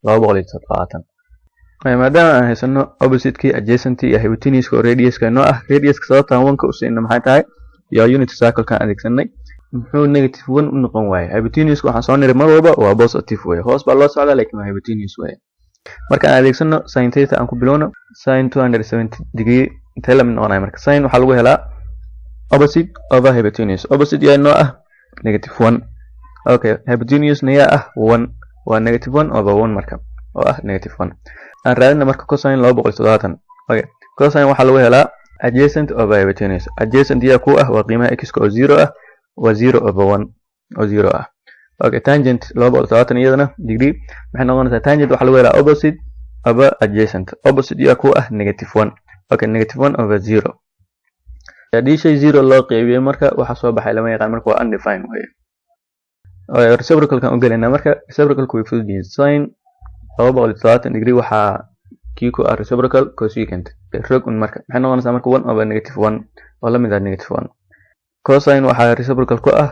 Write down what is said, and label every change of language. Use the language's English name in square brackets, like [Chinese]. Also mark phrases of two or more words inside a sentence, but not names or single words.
[Somali] 270 maadaama aan haysano opposite-kii adjacent iyo hypotenuse-ka oo radius-ka inoo ah radius-ka sababta aan 1 ka u siino maxay tahay iyo [English] unit circle-kan [Somali] adeegsanay muxuu -1 u noqon waayay hypotenuse-ka waxaan soo niri mar walba waa positive weeye hoos baa loo socdaa laakiin waa hypotenuse weeye marka aan adeegsano [English] sin theta [Somali] aan ku bilowno [English] sin 270 degree [Somali] intee la mid noqonaya marka sin waxaa lagu helaa [English] opposite over hypotenuse [Somali] opposite yaa inoo ah -1 okay hypotenuse na yaa ah 1 waa -1 over 1 marka oo ah -1 aan raadina marka cosine 270 okay cosine waxaa lagu helaa [English] adjacent over hypotenuse [Somali] adjacent yaa ku ah waa qiimaha x oo 0 ah waa 0 over 1 oo 0 ah okay tangent 270 iyadana degree maxay noqonaysaa tangent waxaa lagu helaa [English] opposite over adjacent [Somali] opposite yaa ku ah -1 okay -1 over 0 haddii shay 0 loo qeybiyay marka waxa soo baxay lama yaqaan marka waa undefined way oo reciprocal-kan u galeynaa marka reciprocal-ku way fudud yihiin [English] sin 270 degree [Somali] waxaa kii ku ah [English] reciprocal cosecant [Somali] rog marka maxay noqonaysaa marka 1 over -1 oo la mid ah -1 cosine waxaa reciprocal ku ah